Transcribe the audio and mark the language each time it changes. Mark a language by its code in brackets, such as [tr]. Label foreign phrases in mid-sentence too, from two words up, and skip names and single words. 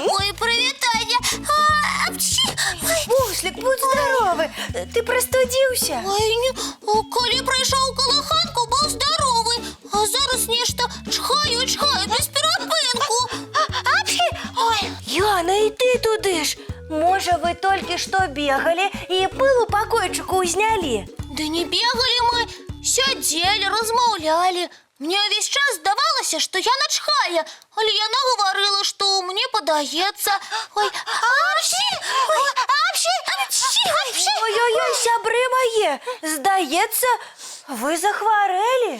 [be] Ой, прывітанне. Апчхі! Ой. [ru] Буслик, будь здоровы. Ты простудился? [be] Ой, калі прыйшоў у калыханку, быў здоровы. А зараз нешта чхаю без перапынку. Апчхи! Ой, [uk] Яна, і ты туди ж. Може, ви тільки що бігали і пил у покойчику узняли? [be] Да не бегали мы, сядзелі, размаўлялі. Мне весь час здавалася, што я начхая, але яна гаварыла, што мне падаецца. Ой, апчхі! Ой, апчхі! Апчхі! Апчхі! Ой-ой-ой, сябры мае, здаецца, вы захварэлі?